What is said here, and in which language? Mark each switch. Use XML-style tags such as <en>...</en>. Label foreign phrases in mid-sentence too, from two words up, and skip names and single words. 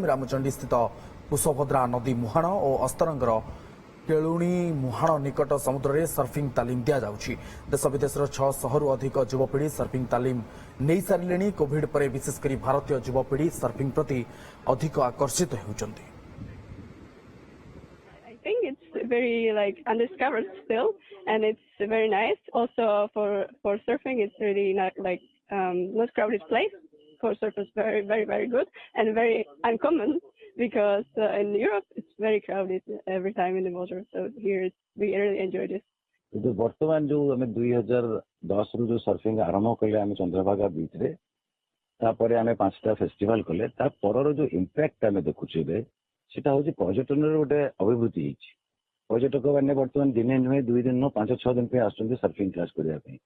<or>ରାମଚଣ୍ଡୀ ସ୍ଥିତ କୁଶଭଦ୍ରା ନଦୀ ମୁହାଣ ଓ ଅସ୍ତରଙ୍ଗର କେଳୁଣୀ ମୁହାଣ ନିକଟ ସମୁଦ୍ରରେ ସର୍ଫିଂ ତାଲିମ ଦିଆଯାଉଛି। ଦେଶ ବିଦେଶର 600ରୁ ଅଧିକ ଯୁବପିଢ଼ି ସର୍ଫିଂ ତାଲିମ ନେଇସାରିଲେଣି। କୋଭିଡ ପରେ ବିଶେଷ କରି ଭାରତୀୟ ଯୁବପିଢ଼ି ସର୍ଫିଂ ପ୍ରତି ଅଧିକ ଆକର୍ଷିତ ହେଉଛନ୍ତି।</or> <en>I think it's very undiscovered still, and it's very nice. Also for surfing, it's really not crowded place. For surfers, very good and very uncommon because in Europe it's very crowded every time in the water. So here we really enjoy this.</en> <or>କିନ୍ତୁ ବର୍ତ୍ତମାନ ଯୋଉ ଆମେ 2010ରୁ ଯୋଉ ସର୍ଫିଂ ଆରମ୍ଭ କଲେ ଆମେ ଚନ୍ଦ୍ରଭାଗା ବିଚ୍ ରେ, ତାପରେ ଆମେ 5ଟା ଫେଷ୍ଟିଭାଲ କଲେ, ତା ପରର ଯୋଉ ଇମ୍ପାକ୍ଟ ଆମେ ଦେଖୁଛୁ ଏବେ ସେଟା ହଉଛି ପର୍ଯ୍ୟଟନର ଗୋଟେ ଅଭିବୃଦ୍ଧି ହେଇଛି। ପର୍ଯ୍ୟଟକ ମାନେ ବର୍ତ୍ତମାନ ଦିନେ ନୁହେଁ 2 ଦିନ ନୁହେଁ 5-6 ଦିନ ପାଇଁ ଆସୁଛନ୍ତି</or> <en>surfing class</en> <or>କରିବା ପାଇଁ।</or>